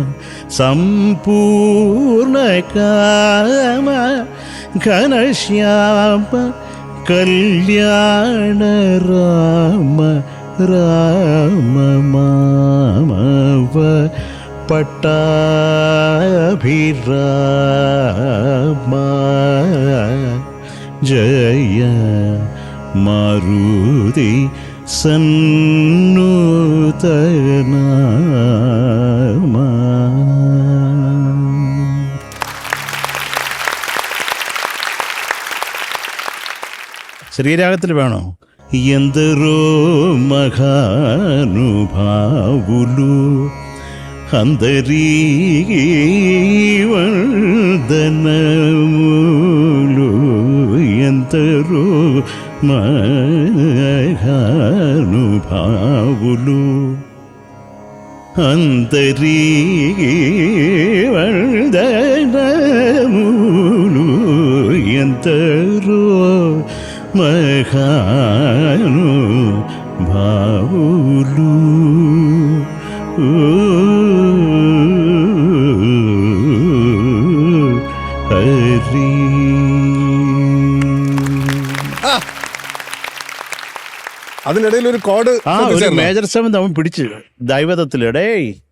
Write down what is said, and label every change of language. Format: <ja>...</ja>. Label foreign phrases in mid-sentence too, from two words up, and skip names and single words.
<sa>സംപൂർണ കാമ ഘനശ്യാമ കല്യാണ രാമ രാമ മാമവ പട്ടാഭിരാമ ജയ മാരുതി സന്നൂതനാമ.</sa> <ml>ശ്രീരാഗത്തിൽ വേണോ?</ml> <te>ఎందరో మహానుభావులు అందరికీ వందనములు. ఎందరో మహానుభావులు అందరికీ వందనములు. ఎందరో మహానుభావులు ഹരി.</te> <ml>അതിനിടയിൽ ഒരു കോഡ്, ഒരു മേജർ സെവൻ അവൻ പിടിച്ച് ദൈവതത്തിലടേ.</ml>